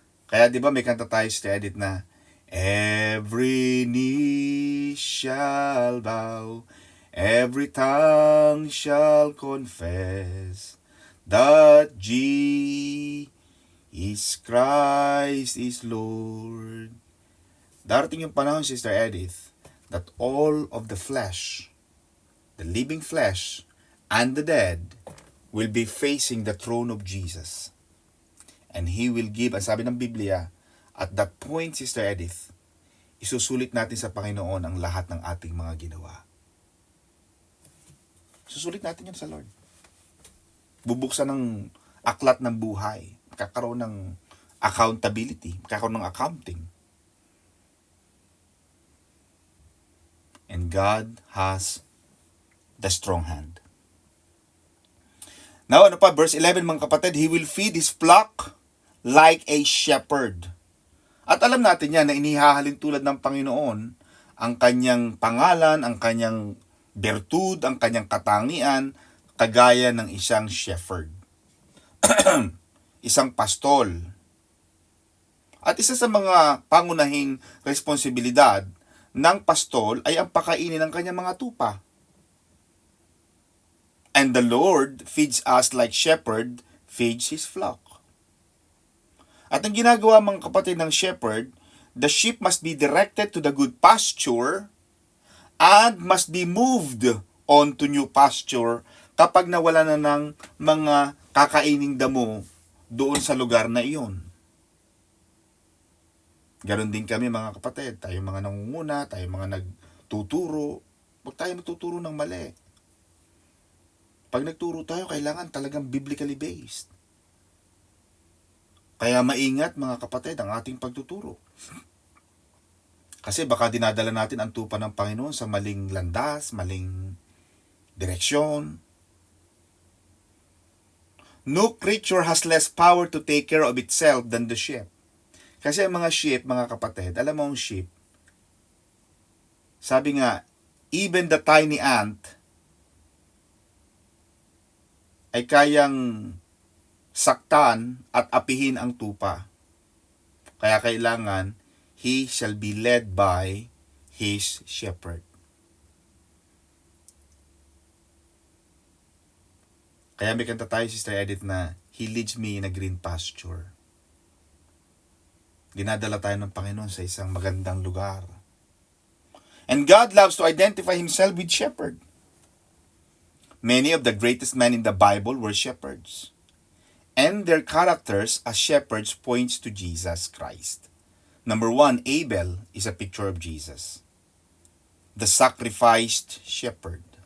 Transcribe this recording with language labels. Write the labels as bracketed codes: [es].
[tl] Kaya di ba may kanta tayo sa edit na, [en] every knee shall bow, every tongue shall confess that Jesus Christ is Lord. [tl] Darating yung panahon, [en] Sister Edith, that all of the flesh, the living flesh, and the dead will be facing the throne of Jesus. And He will give, [tl] ang sabi ng Biblia, [en] at that point, [tl] Sister Edith, isusulit natin sa Panginoon ang lahat ng ating mga ginawa. Susulit natin yan sa Lord. Bubuksan ng aklat ng buhay. Kakaroon ng accountability. Kakaroon ng accounting. [en] And God has the strong hand. Now, [tl] ano pa? [en] Verse 11, [tl] mga kapatid, [en] He will feed His flock like a shepherd. [tl] At alam natin yan na inihahalin tulad ng Panginoon ang kanyang pangalan, ang kanyang bertud, ang kanyang katangian, kagaya ng isang shepherd. Isang pastol. At isa sa mga pangunahing responsibilidad ng pastol ay ang pakainin ng kanyang mga tupa. [en] And the Lord feeds us like shepherd feeds his flock. [tl] At ang ginagawa mga kapatid ng shepherd, [en] the sheep must be directed to the good pasture and must be moved on to new pasture [tl] kapag nawala na ng mga kakaining damo doon sa lugar na iyon. Ganon din kami mga kapatid, tayo mga nangunguna, tayo mga nagtuturo, huwag tayo magtuturo ng mali. Pag nagturo tayo, kailangan talagang biblically based. Kaya maingat mga kapatid ang ating pagtuturo. Kasi baka dinadala natin ang tupa ng Panginoon sa maling landas, maling direksyon. [en] No creature has less power to take care of itself than the sheep. [tl] Kasi ang mga sheep, mga kapatid, alam mo ang sheep, sabi nga, [en] even the tiny ant [tl] ay kayang saktan at apihin ang tupa. Kaya kailangan, [en] he shall be led by his shepherd. [tl] Kaya may kanta tayo, [en] Sister Edith, na he leads me in a green pasture. [tl] Dinadala tayo ng Panginoon sa isang magandang lugar. [en] And God loves to identify himself with shepherd. Many of the greatest men in the Bible were shepherds. And their characters as shepherds points to Jesus Christ. Number 1, Abel is a picture of Jesus, the sacrificed shepherd.